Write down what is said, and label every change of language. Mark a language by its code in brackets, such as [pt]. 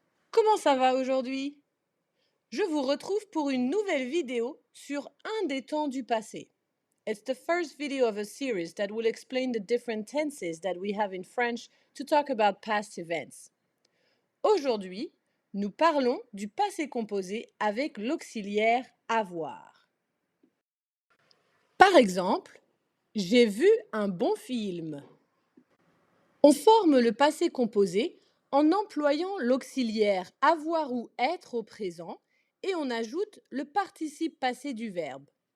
[fr] Comment ça va aujourd'hui? Je vous retrouve pour une nouvelle vidéo sur un des temps du passé. [en] It's the first video of a series that will explain the different tenses that we have in French to talk about past events. [fr] Aujourd'hui, nous parlons du passé composé avec l'auxiliaire avoir. Par exemple, j'ai vu un bon film. On forme le passé composé en employant l'auxiliaire avoir ou être au présent et on ajoute le participe passé du verbe.